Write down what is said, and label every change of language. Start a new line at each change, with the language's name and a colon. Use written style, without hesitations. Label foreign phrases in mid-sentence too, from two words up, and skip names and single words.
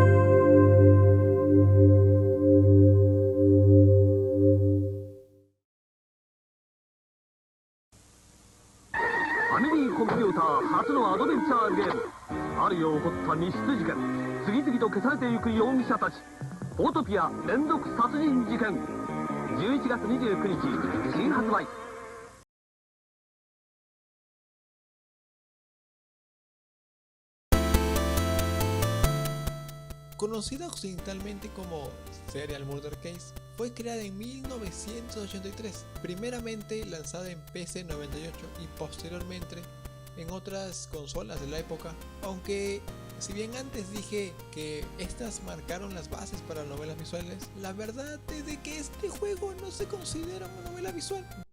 Japanese: Family Computer 初のアドベンチャーゲーム。ある夜起こった密室事件。次々と消されていく容疑者たち。ポートピア連続殺人事件。11月29日新発売。
Spanish: Conocida occidentalmente como Serial Murder Case, fue creada en 1983, primeramente lanzada en PC 98 y posteriormente en otras consolas de la época, aunque si bien antes dije que estas marcaron las bases para novelas visuales, la verdad es de que este juego no se considera una novela visual.